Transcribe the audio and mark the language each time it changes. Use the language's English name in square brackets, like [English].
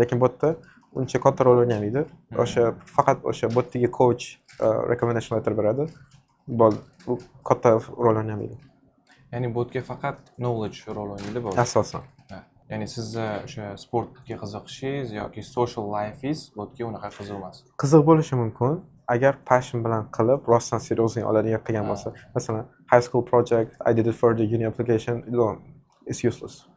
[Uzbek] Lekin bu yerda uncha katta rol o'ynamaydi. O'sha faqat o'sha bu yerdagi [English] coach recommendation letter [Uzbek] beradi. Bu katta rol o'ynamaydi. Ya'ni bu yerga faqat knowledge rol o'ynaydi bu. Asosan. Ya'ni sizni o'sha sportga qiziqishingiz yoki social lifeingiz bu yerga unaqa qiziq emas. Qiziq bo'lishi mumkin, agar passion bilan qilib, rostdan seriously oladigan qilgan bo'lsa. [English] Masalan, high school project, I did it for the uni application, it's useless.